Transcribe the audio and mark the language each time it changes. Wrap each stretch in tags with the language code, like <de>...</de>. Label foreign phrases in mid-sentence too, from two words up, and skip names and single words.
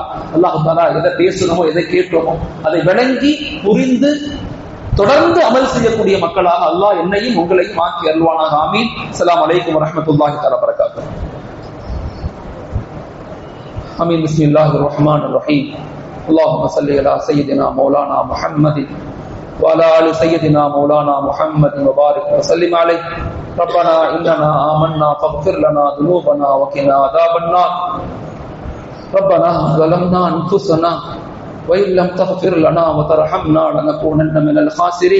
<ta>அல்லாஹ் தஆலா எதை பேசணுமோ, எதை கேட்கிறோமோ அதை விளங்கி புரிந்து தொடர்ந்து அமல் செய்யக்கூடிய மக்களாக அல்லாஹ் என்னையும் உங்களையும் ஆக்கி அருள்வானாக. ஆமீன்.</ta> <ar>السلام عليكم ورحمة الله تعالى وبركاته. آمين. بسم الله الرحمن الرحيم. اللهم صل على سيدنا مولانا محمد وعلى آل سيدنا مولانا محمد وبارك وسلم عليه. ربنا إننا آمنا فاغفر لنا ذنوبنا وقنا عذاب النار. ربنا ظلمنا أنفسنا وإن لم تغفر لنا وترحمنا لنكونن من الخاسرين.</ar>